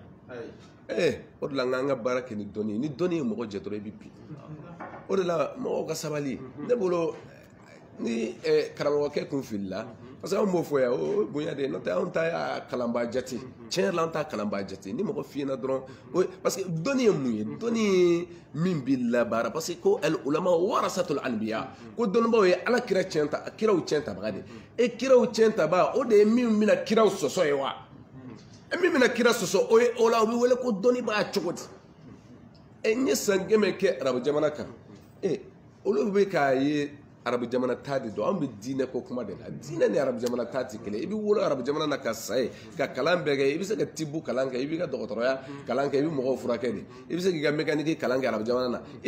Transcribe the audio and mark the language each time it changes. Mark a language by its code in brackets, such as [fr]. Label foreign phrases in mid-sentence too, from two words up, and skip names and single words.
[bm] o de la n ka baara kɛ ni dɔnni ye ni dɔnni ye mɔgɔ jɛ dɔrɔn i bɛ bin o de la mɔgɔw ka sabali ne bolo ni karamɔgɔkɛ kun filila [fr] parce que [bm] anw b'o fɔ yan o bonya de n'o tɛ anw ta y'a kalanbaa jate tiɲɛ yɛrɛ la anw ta kalanbaa jate ni mɔgɔ fiyɛna dɔrɔn [fr] parce que [bm] dɔnni ye mun ye dɔnni ye min b'i labaara [fr] parce que [bm] ko [ar] العلماء ورثة الأنبياء [bm] ko dɔnnibaaw ye ala kira tiɲɛ ta kiraw tiɲɛ tabaga de kiraw tiɲɛ tabaga o de ye min bɛna kiraw sɔsɔ ye wa min bɛna kira sɔsɔ o la o bɛ wele ko dɔnnibaa cogo di n ye san 100 kɛ arabu jamana kan olu bɛ k'a ye arabu jamana ta de don an bɛ diinɛ ko kuma de la diinɛ ni arabu jamana ta tɛ kelen i bɛ wolo arabu jamana na ka sa ye ka kalan bɛɛ kɛ i bɛ se ka tibu kalan kɛ i b'i ka dɔgɔtɔrɔya kalan kɛ i bɛ mɔgɔw furakɛ de i bɛ se k'i ka mécanique kalan kɛ arabu jamana na i